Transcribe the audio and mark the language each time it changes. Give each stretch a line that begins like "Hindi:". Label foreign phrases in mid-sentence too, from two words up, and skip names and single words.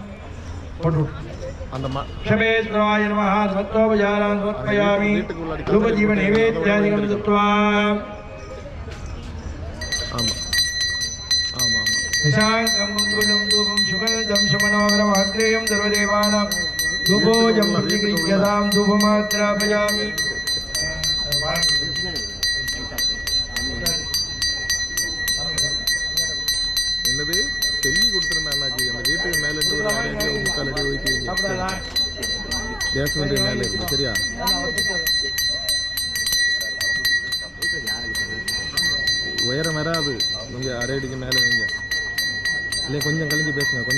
Sanskrit: ऋषभेश्वराय नमः समत्वोपचारान् समर्पयामि धूपदीपनैवेद्यादिकं दत्त्वा निशाङ्गं गुणं धूपं सुगन्धं सुमनोहरमाग्नेयं सर्वदेवानां धूपोऽयं प्रतिगृह्यतां धूपमात्रापयामि
Tamil: என்னது சொல்லி கொடுத்துருந்தா அண்ணாச்சி அந்த வீட்டுக்கு மேலே இருந்து ஒரு 6 அடி 3/4 அடி ஓய்க்குவீங்க பேஸ்மெண்ட் மேலே இருக்கு சரியா உயரம் வராது கொஞ்சம் 6 அடிக்கு மேலே வைங்க இல்லை கொஞ்சம் கழிஞ்சு பேசுங்க